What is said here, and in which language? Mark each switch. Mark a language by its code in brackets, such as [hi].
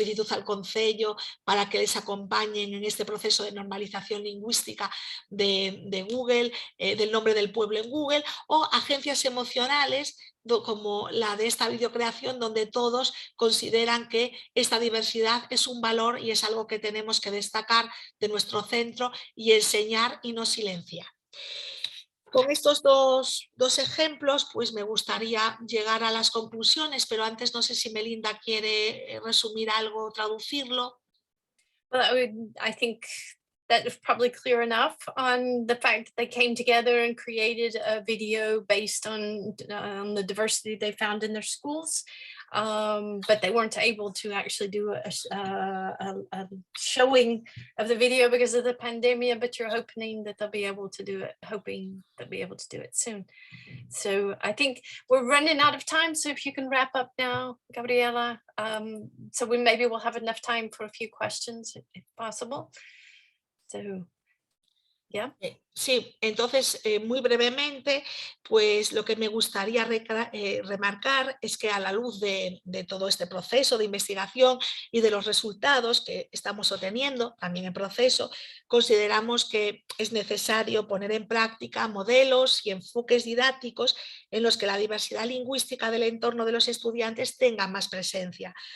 [es] al Concello para que les acompañen en este proceso de normalización lingüística de Google, del nombre del pueblo en Google, o agencias emocionales como la de esta videocreación, donde todos consideran que esta diversidad es un valor y es algo que tenemos que destacar de nuestro centro y enseñar y no silenciar. Con estos dos ejemplos, pues me gustaría llegar a las conclusiones, pero antes no sé si Melinda quiere resumir algo, traducirlo. [en] Well, I think that is probably clear enough on the fact that they came together and created a video based on the diversity they found in their schools. But they weren't able to actually do a showing of the video because of the pandemic, but you're hoping that they'll be able to do it, soon. So I think we're running out of time. So if you can wrap up now, Gabriela, so maybe we'll have enough time for a few questions if possible. So, yeah. [es] Sí, entonces muy brevemente, pues lo que me gustaría remarcar es que a la luz de todo este proceso de investigación y de los resultados que estamos obteniendo también en proceso, consideramos que es necesario poner en práctica modelos y enfoques didácticos en los que la diversidad lingüística del entorno de los estudiantes tenga más presencia.